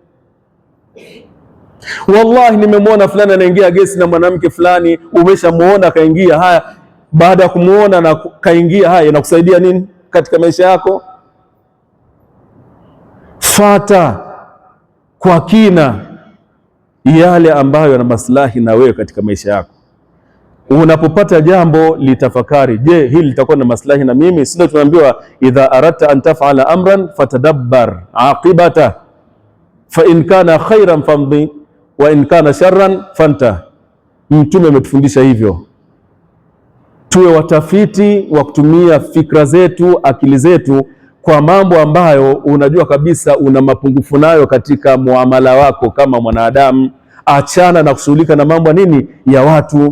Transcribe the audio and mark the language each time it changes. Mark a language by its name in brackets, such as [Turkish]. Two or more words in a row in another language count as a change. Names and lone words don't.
[Swahili] Wallahi nimemwona fulani anaingia gesi na mwanamke fulani, umeshamuona kaingia, haya baada ya kumuona na kaingia, haya inakusaidia nini katika maisha yako? Fata kwa kina yale ambayo yana maslahi na wewe katika maisha yako. Unapopata jambo litafakari, je, hili litakuwa na maslahi na mimi? Sio tunaambiwa [Arabic] إذا أردت أن تفعل أمرا فتدبر عاقبته فإن كان خيرا فامض وإن كان شرا فانته. [Swahili] Mtume ametufundisha hivyo, tuwe watafiti wa kutumia fikra zetu, akili zetu kwa mambo ambayo unajua kabisa una mapungufu nayo katika muamala wako kama mwanadamu. Achana na kushughulika na mambo nini ya watu.